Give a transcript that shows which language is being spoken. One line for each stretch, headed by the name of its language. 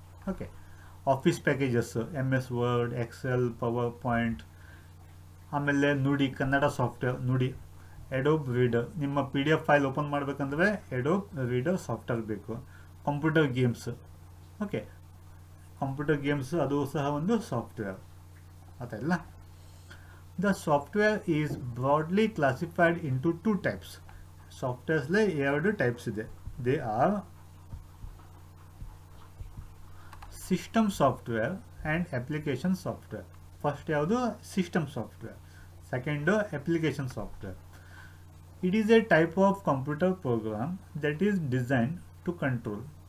Kannada: Okay, office packages, MS word, Excel, power point, ಆಮೇಲೆ ನುಡಿ Kannada software, ನುಡಿ, ಎಡೋಬ್ ರೀಡರ್, ನಿಮ್ಮ PDF ಫೈಲ್ ಓಪನ್ ಮಾಡಬೇಕಂದ್ರೆ ಎಡೋಬ್ ರೀಡರ್ ಸಾಫ್ಟ್ವೇರ್ ಬೇಕು. Computer games, okay, computer games ಅದು ಸಹ ಒಂದು ಸಾಫ್ಟ್ವೇರ್ ಅದೆಲ್ಲ.
English: The software is broadly classified into two types.
Kannada: ಸಾಫ್ಟ್ವೇರ್ಸ್ಲೆ ಎರಡು ಟೈಪ್ಸ್ ಇದೆ.
English: They are system software and application software. First
Kannada: ಯಾವುದು?
English: System software. Second application software. It is a type of computer program that is design to control.